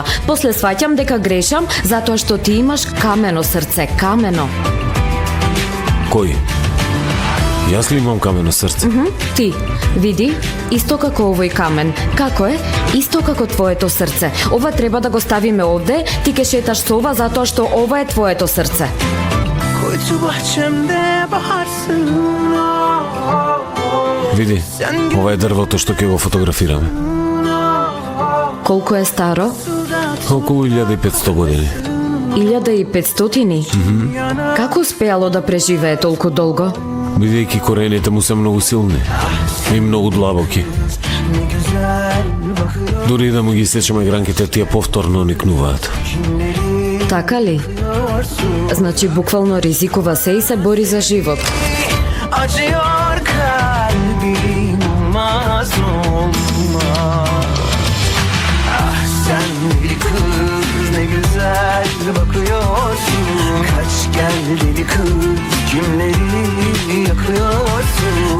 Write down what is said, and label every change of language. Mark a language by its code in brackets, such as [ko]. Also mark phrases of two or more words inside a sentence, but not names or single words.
[mk] После сваќам дека грешам, затоа што ти имаш камено срце, камено. Кој? Јас ли имам камено срце? Ти, види, исто како овој камен. Како е? Исто како твоето срце. Ова треба да го ставиме овде, ти ке шеташ со ова затоа што ова е твоето срце. [tr] Koydu bahçemde baharsın. [mk] Види, ова е дрвото што ќе го фотографираме. Колку е старо? Околу 1500 години. 1500? Како успеало да преживее толку долго? Бидејќи корените му се многу силни и многу длабоки. Дури да му ги сечеме гранките, тие повторно никнуваат. Така ли? Значи буквално ризикува се и се бори за живот. [tr] Acıyor kalbim olmaz olmaz. Ah sen deli kız ne güzel bakıyorsun. Kaç gel deli kız kimleri yakıyorsun.